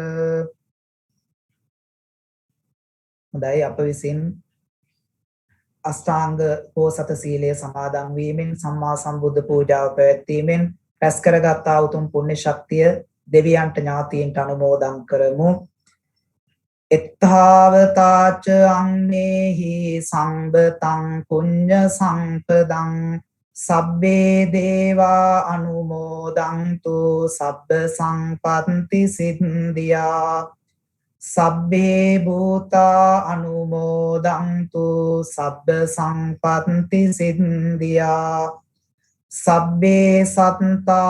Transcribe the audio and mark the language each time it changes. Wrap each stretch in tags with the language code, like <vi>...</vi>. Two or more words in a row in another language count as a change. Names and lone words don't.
<si>හොඳයි අප විසින් අෂ්ටාංග පෝසත සීලය සමාදන් වීමෙන් සම්මා සම්බුද්ධ පූජාව පැවැත්වීමෙන් රැස් කරගත් උතුම් පුණ්‍ය ශක්තිය දෙවියන්ට ඥාතීන්ට අනුමෝදන් කරමු.</si> <pi>එත්තාවතාච අන්නේහි සම්බතං පුඤ්ඤ සම්පදං සබ්බේ දේවා අනුමෝදන්තු සබ්බ සංපත්ති සිද්ධියා සබ්බේ භූතා අනුමෝදන්තු සබ්බ සංපත්ති සිද්ධියා සබ්බේ සත්තා</pi>